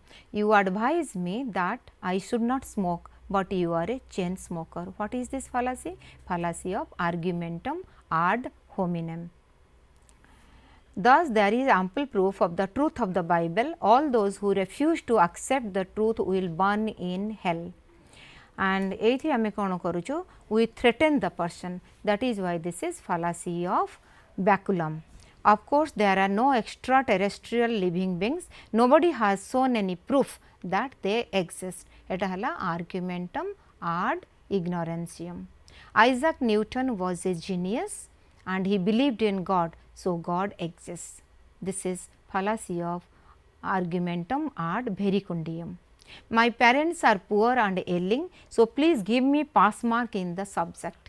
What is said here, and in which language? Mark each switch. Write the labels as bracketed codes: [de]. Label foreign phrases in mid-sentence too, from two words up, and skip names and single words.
[en] You advise me that I should not smoke, but you are a chain smoker. What is this fallacy? Fallacy of [la] argumentum ad hominem. [en] Thus, there is ample proof of the truth of the Bible. All those who refuse to accept the truth will burn in hell. [or] And ଏଠି ଆମେ କଣ କରୁଛୁ, [en] we threaten the person. That is why this is fallacy of baculum. Of course, there are no extraterrestrial living beings. Nobody has shown any proof that they exist. [or] ଏଇଟା ହେଲା [la] argumentum ad ignorantium. [en] Isaac Newton was a genius and he believed in God, so God exists. This is fallacy of [la] argumentum ad verecundium. [en] My parents are poor and ailing, so please give me pass mark in the subject.